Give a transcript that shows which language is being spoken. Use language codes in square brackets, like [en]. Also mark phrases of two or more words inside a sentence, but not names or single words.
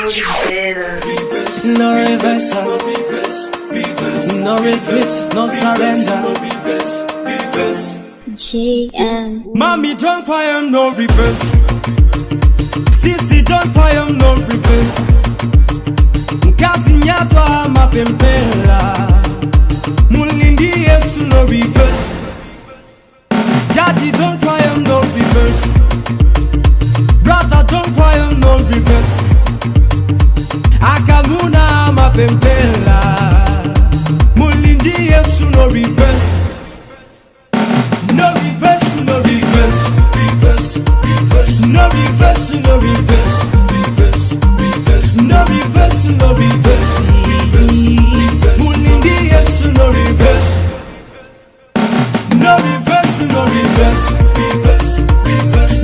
[en] no reverse, no retreat, no surrender. JM. Mommy don't cry, I'm no reverse. Sissy don't cry, I'm no reverse. [bem] Kazinyatwa mapempela, mulindi yesu [en] no reverse. Daddy don't cry, I'm no reverse. Brother don't cry, I'm no reverse. [bem] Akamuna mapempela, mulindi yesu [en] no reverse. No reverse, no reverse, reverse, reverse. No reverse, no reverse, reverse, reverse. No reverse, no reverse, reverse, reverse. [bem] Mulindi yesu [en] no reverse. No reverse, no reverse, reverse, reverse.